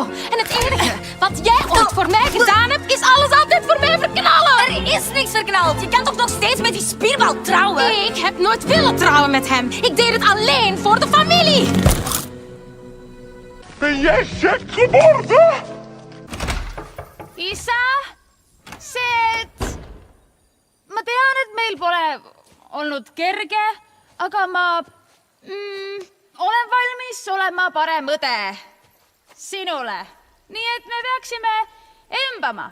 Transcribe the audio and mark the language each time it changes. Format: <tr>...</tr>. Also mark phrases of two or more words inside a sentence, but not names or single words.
<nl>En het enige wat jij ooit voor mij gedaan hebt, is alles altijd voor mij verknallen. Er is niks verknald. Je kan toch nog steeds met die spierbal trouwen? Ik heb nooit willen trouwen met hem. Ik deed het alleen voor de familie. Ben jij gek geworden? Isa, Seth.</nl> <et>Ma tean, et meil pole olnud kerge, aga ma olen valmis olema parem õde sinule. Nii et me peaksime embama.</et>